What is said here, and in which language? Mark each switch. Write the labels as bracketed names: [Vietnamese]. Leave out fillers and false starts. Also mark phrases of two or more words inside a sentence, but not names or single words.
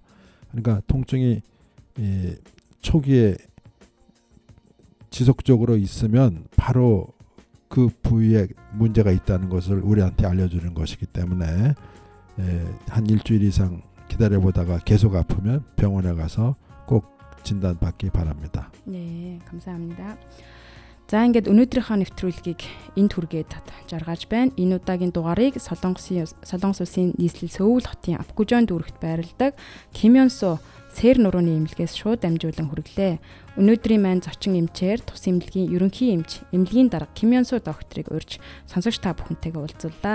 [Korean] 그러니까 통증이 초기에 지속적으로 있으면 바로 그 부위에 문제가 있다는 것을 우리한테 알려주는 것이기 때문에 한 일주일 이상 기다려보다가 계속 아프면 병원에 가서 꼭 진단받기 바랍니다. 네, 감사합니다. [Mongolian] За ингээд өнөөдрийнхөө нэвтрүүлгийг энд хүргээд жаргаж байна. Энэ удаагийн дугаарыг Солонгос улсын нийслэл Сөүл хотын Апгужон дүүрэгт байрладаг Ким Ён Су сэр нурууны эмнэлгээс шууд дамжуулан хүргэлээ. Өнөөдрийн маань зочин эмчээр тус эмнэлгийн ерөнхий эмч, эмнэлгийн дарга Ким Ён Су докторыг урьж сонсогч та бүхэнтэйгээ уулзлаа.